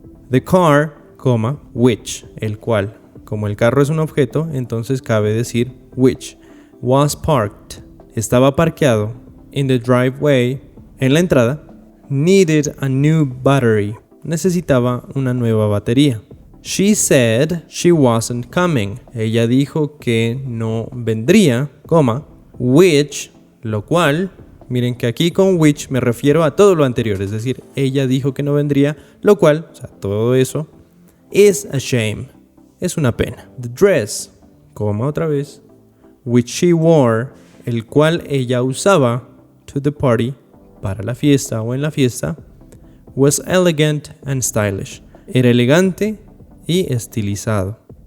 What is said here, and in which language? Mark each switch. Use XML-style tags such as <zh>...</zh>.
<en>The car,</en> <es>which, el cual, como el carro es un objeto, entonces cabe decir which,</es> <en>was parked,</en> <es>estaba parqueado,</es> <en>in the driveway,</en> <es>en la entrada,</es> <en>needed a new battery,</en> <es>necesitaba una nueva batería.</es> <en>She said she wasn't coming.</en> <es>Ella dijo que no vendría, which, lo cual, miren que aquí con which me refiero a todo lo anterior, es decir, ella dijo que no vendría, lo cual, o sea, todo eso,</es> <en>is a shame,</en> <es>es una pena.</es> <en>The dress,</en> <es>otra vez,</es> <en>which she wore,</en> <es>el cual ella usaba,</es> <en>to the party,</en> <es>para la fiesta o en la fiesta,</es> <en>was elegant and stylish,</en> <es>era elegante y estilizado.</es>